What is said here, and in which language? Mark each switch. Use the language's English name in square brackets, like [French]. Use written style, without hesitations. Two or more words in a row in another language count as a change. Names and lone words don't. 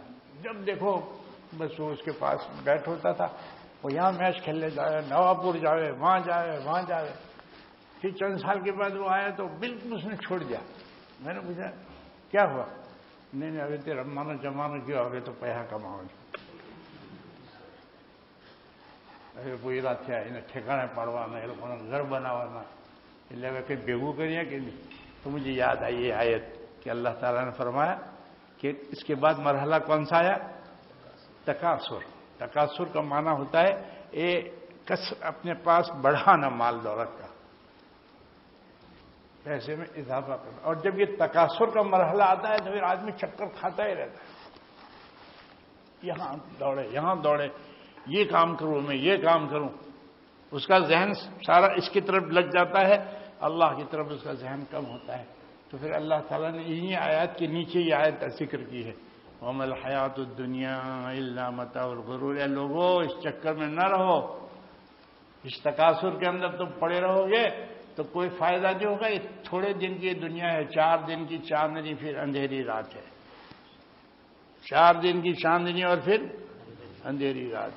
[Urdu] جب دیکھو بس وہ اس کے پاس بیٹ ہوتا تھا, وہ یہاں میچ کھیلنے جائے, نوابپور جائے, وہاں جائے, وہاں جائے. پھر چند سال کے بعد وہ آیا تو بالکل اس نے چھوڑ دیا. میں نے پوچھا کیا ہوا؟ نہیں ابھی تو رمانو جمانو کیا, ابھی تو پیسہ کماؤ. ابھی کوئی رات تھیا [Gujarati] એને ઠેકાણે પાડવાના, એ લોકોને ઘર બનાવવાના, એટલે હવે કંઈ ભેગું કરીએ [Urdu] کہ نہیں. تو مجھے یاد آئی یہ آیت کہ اللہ تعالیٰ نے فرمایا کہ اس کے بعد مرحلہ کون سا آیا؟ تکاثر. تکاثر کا معنی ہوتا ہے اپنے پاس بڑھانا مال دولت کا, پیسے میں اضافہ کرنا. اور جب یہ تکاثر کا مرحلہ آتا ہے تو پھر آدمی چکر کھاتا ہی رہتا ہے, یہاں دوڑے یہاں دوڑے, یہ کام کروں میں یہ کام کروں. اس کا ذہن سارا اس کی طرف لگ جاتا ہے, اللہ کی طرف اس کا ذہن کم ہوتا ہے. تو پھر اللہ تعالیٰ نے انہی آیات کے نیچے یہ آیت ذکر کی ہے, [Arabic] وَمَا الْحَيَاةُ الدُّنْيَا إِلَّا مَتَاعُ الْغُرُورِ. [Urdu] اے لوگو اس چکر میں نہ رہو, اس تکاثر کے اندر تم پڑے رہو گے تو کوئی فائدہ نہیں ہوگا. یہ تھوڑے دن کی دنیا ہے, 4 دن کی چاندنی پھر اندھیری رات ہے. 4 دن کی چاندنی اور پھر اندھیری رات ہے.